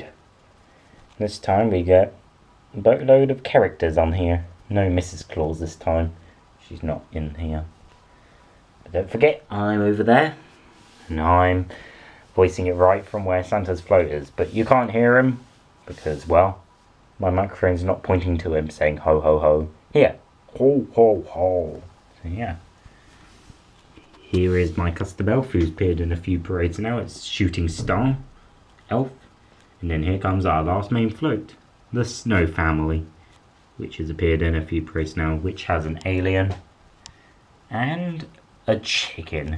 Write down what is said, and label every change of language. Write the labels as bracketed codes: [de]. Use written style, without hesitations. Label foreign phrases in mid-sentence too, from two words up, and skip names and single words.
[en] This time we get a boatload of characters on here. No Mrs. Claus this time, she's not in here. But don't forget, I'm over there, and I'm voicing it right from where Santa's float is, but you can't hear him because, well, my microphone's not pointing to him saying ho ho ho. Here, ho ho ho. So yeah, here is my custom elf who's appeared in a few parades now. It's Shooting Star Elf, And then here comes our last main float, the Snow Family, which has appeared in a few parades now, which has an alien and a chicken.